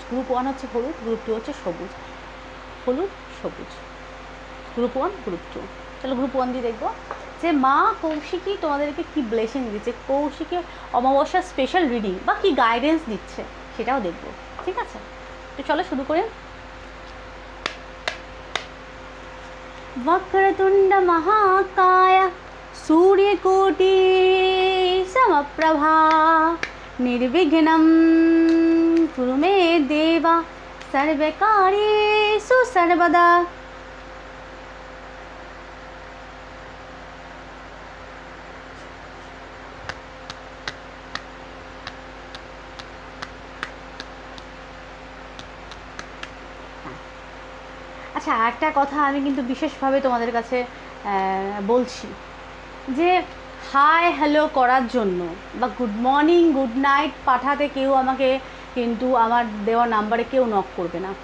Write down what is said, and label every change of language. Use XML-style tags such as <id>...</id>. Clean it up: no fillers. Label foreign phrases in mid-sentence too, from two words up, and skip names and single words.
<bn>গ্রুপ 1 হচ্ছে হলুদ, গ্রুপ 2 হচ্ছে সবুজ, হলুদ সবুজ, গ্রুপ 1 গ্রুপ 2। চলো গ্রুপ 1 দিয়ে দেখবো যে মা কৌশিকী তোমাদেরকে কি ব্লেসিং দিচ্ছে, কৌশিকী অমাবস্যা</bn> <en>special reading</en> <bn>বা কি গাইডেন্স দিচ্ছে সেটাও দেখবো, ঠিক আছে? তো চলো শুরু করে।</bn> <sa>वक्रतुंड महाकाय सूर्यकोटि समप्रभा निर्विघ्नं कुरु मे देवा सर्वकार्येषु सर्वदा।</sa> <bn>আচ্ছা, একটা কথা আমি কিন্তু বিশেষভাবে তোমাদের কাছে বলছি যে</bn> <en>hi hello</en> <bn>করার জন্য বা</bn> <en>good morning good night</en> <bn>পাঠাতে কেউ আমাকে কিন্তু আমার দেওয়া নাম্বারে কেউ নক করবে না।</bn>